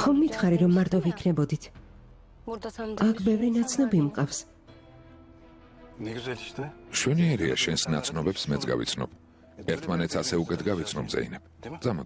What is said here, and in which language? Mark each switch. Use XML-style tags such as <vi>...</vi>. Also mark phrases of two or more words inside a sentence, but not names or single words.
<ka>ხომ მითხარი რომ მარტო</ka> <tr>demiştin ya.</tr> <ka>ვიქნებოდით?</ka> <tr>Burada tanıdığım</tr> <ka>აქ</ka> <tr>bir sürü</tr> <ka>ბევრი</ka> <tr>insan</tr> <ka>ნაცნობი</ka> <tr>var.</tr> <ka>მყავს.</ka> <tr>Ne güzel işte.</tr> <ka>შვენიერია შენს ნაცნობებს მეც გავიცნობ. ერთმანეთს ასე უკეთ გავიცნობ ზეინებ. წამოდი.</ka>